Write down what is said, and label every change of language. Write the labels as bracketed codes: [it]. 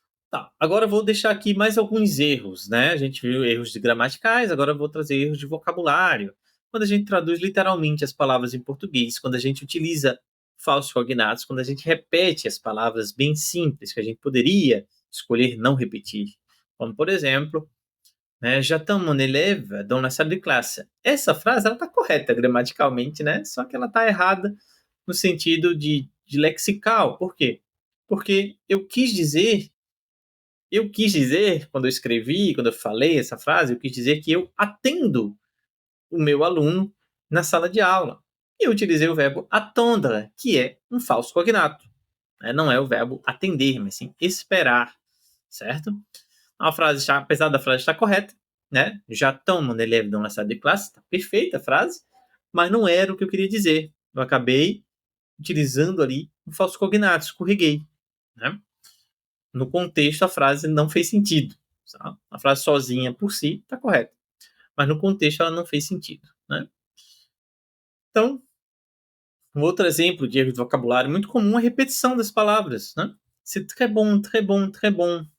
[pt] Tá, agora eu vou deixar aqui mais alguns erros, né? A gente viu erros de gramaticais, agora eu vou trazer erros de vocabulário. Quando a gente traduz literalmente as palavras em português, quando a gente utiliza falsos cognatos, quando a gente repete as palavras bem simples que a gente poderia escolher não repetir. Como, por exemplo, né, [fr] j'attends mon élève dans la salle de classe. [pt] Essa frase ela está correta gramaticalmente, né? Só que ela está errada no sentido de lexical. Por quê? Porque eu quis dizer, quando eu escrevi, quando eu falei essa frase, eu quis dizer que eu atendo o meu aluno na sala de aula. E eu utilizei o verbo attendre, que é um falso cognato. Né? Não é o verbo atender, mas sim esperar, certo? A frase, apesar da frase estar correta, né? [fr] J'attends mon élève dans la salle de classe, [pt] tá perfeita a frase, mas não era o que eu queria dizer. Eu acabei utilizando ali um falso cognato, escorreguei, né? No contexto, a frase não fez sentido. Tá? A frase sozinha por si está correta, mas no contexto ela não fez sentido. Né? Então, um outro exemplo de erro de vocabulário muito comum é a repetição das palavras. Né? [fr] C'est très bon, très bon, très bon.